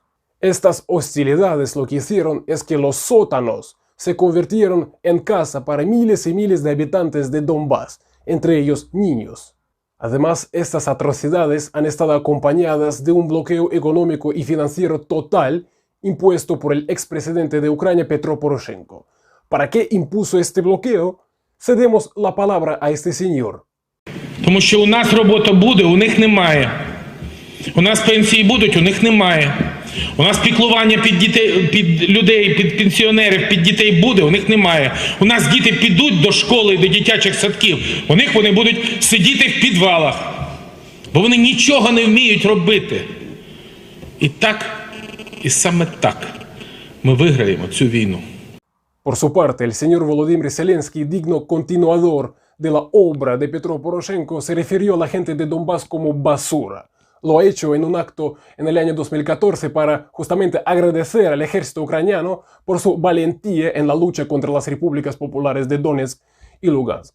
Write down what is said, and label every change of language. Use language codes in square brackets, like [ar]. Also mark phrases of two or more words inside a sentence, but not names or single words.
[es] Estas hostilidades lo que hicieron es que los sótanos se convirtieron en casa para miles y miles de habitantes de Donbass, entre ellos niños. Además, estas atrocidades han estado acompañadas de un bloqueo económico y financiero total impuesto por el expresidente de Ucrania, Petro Poroshenko. ¿Para qué impuso este bloqueo? Cedemos la palabra a este señor. [uk] Тому що у нас робота буде, у них немає. У нас пенсії будуть, у них немає. У нас піклування під дітей, під людей, під пенсіонерів, під дітей буде, у них немає. У нас діти підуть до школи, до дитячих садків, у них вони будуть сидіти в підвалах, бо вони нічого не вміють робити. І так, і саме так ми виграємо цю війну. [es] Por su parte, el señor Volodymyr Zelensky, digno continuador de la obra de Petro Poroshenko, se refirió a la gente de Donbass como basura. Lo ha hecho en un acto en el año 2014 para justamente agradecer al ejército ucraniano por su valentía en la lucha contra las repúblicas populares de Donetsk y Lugansk.